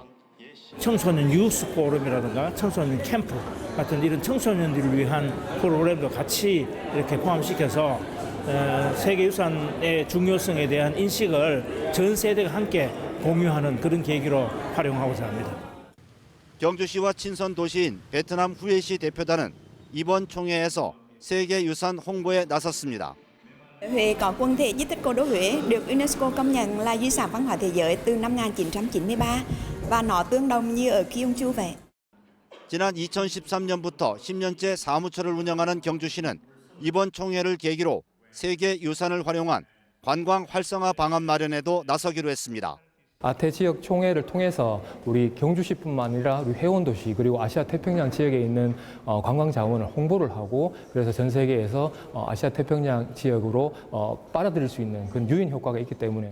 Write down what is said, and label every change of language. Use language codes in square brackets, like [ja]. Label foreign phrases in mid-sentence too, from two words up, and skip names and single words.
[ko] 청소년 유스 포럼이라든가 청소년 캠프 같은 이런 청소년들을 위한 프로그램도 같이 이렇게 포함시켜서 세계유산의 중요성에 대한 인식을 전 세대가 함께 공유하는 그런 계기로 활용하고자 합니다. 경주시와 친선 도시인 베트남 후에시 대표단은 이번 총회에서 세계유산 홍보에 나섰습니다. [vi] Huế có quần thể di tích cố đô Huế được UNESCO công nhận là di sản văn hóa thế giới từ năm 1993 và nó tương đồng như ở Gyeongju vậy. [ko] 지난 2013년부터 10년째 사무처를 운영하는 경주시는 이번 총회를 계기로 세계유산을 활용한 관광 활성화 방안 마련에도 나서기로 했습니다. 아태 지역 총회를 통해서 우리 경주시뿐만 아니라 우리 회원도시 그리고 아시아 태평양 지역에 있는 관광 자원을 홍보를 하고 그래서 전 세계에서 아시아 태평양 지역으로 빨아들일 수 있는 그런 유인 효과가 있기 때문에